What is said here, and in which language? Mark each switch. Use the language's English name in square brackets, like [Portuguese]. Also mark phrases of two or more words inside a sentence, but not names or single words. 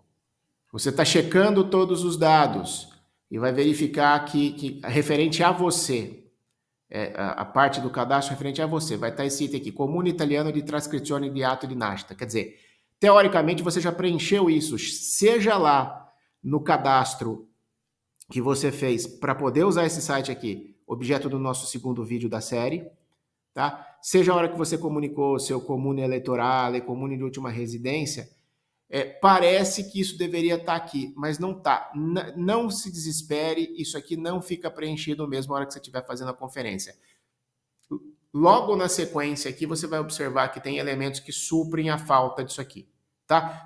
[Portuguese] Você está checando todos os dados e vai verificar que referente a você, a parte do cadastro referente a você, vai estar esse item aqui, [Italian] Comune Italiano di Trascrizione di Atto di Nascita. [Portuguese] Quer dizer, teoricamente você já preencheu isso, seja lá no cadastro que você fez para poder usar esse site aqui, objeto do nosso segundo vídeo da série, tá? Seja a hora que você comunicou seu [Italian] comune eletorale, [Portuguese] comune de última residência, parece que isso deveria estar aqui, mas não está. Não se desespere, isso aqui não fica preenchido mesmo na hora que você estiver fazendo a conferência. Logo na sequência aqui, você vai observar que tem elementos que suprem a falta disso aqui, tá?